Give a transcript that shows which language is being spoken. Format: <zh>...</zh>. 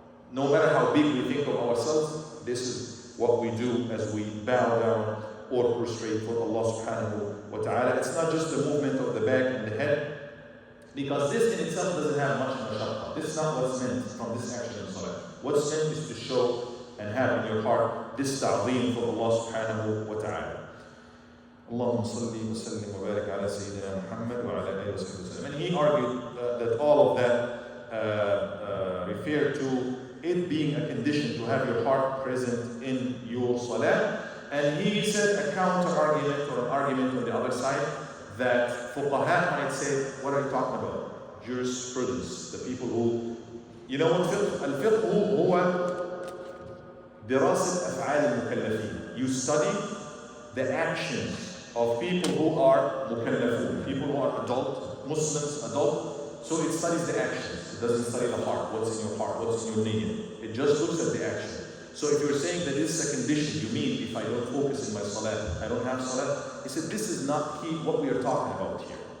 <en>No matter how big we think of ourselves, this is what we do as we bow down or prostrate for Allah subhanahu wa ta'ala. It's not just the movement of the back and the head, because this in itself doesn't have much mashaqqa. This is not what's meant from this action in salah. What's meant is to show and have in your heart this ta'zeem for Allah subhanahu wa ta'ala.</en> <ar>اللهم صل وسلم وبارك على سيدنا محمد وعلى آله وصحبه وسلم.</ar> <en>And he argued that all of that referred to it being a condition to have your heart present in your salah. And he said a counter argument or an argument on the other side that fuqaha might say, what are you talking about? Jurisprudence, the people who, you know what fiqh?</en> <ar>Al-fiqh هو دراسة أفعال المكلفين.</ar> <en>You study the actions of people who are mukallafun, people who are adult, Muslims, adult. So it studies the actions. It doesn't study the heart, what's in your heart, what's in your niyyah. It just looks at the action. So if you're saying that this is a condition, you mean if I don't focus in my salah, I don't have salah, he said this is not what we are talking about here.</en>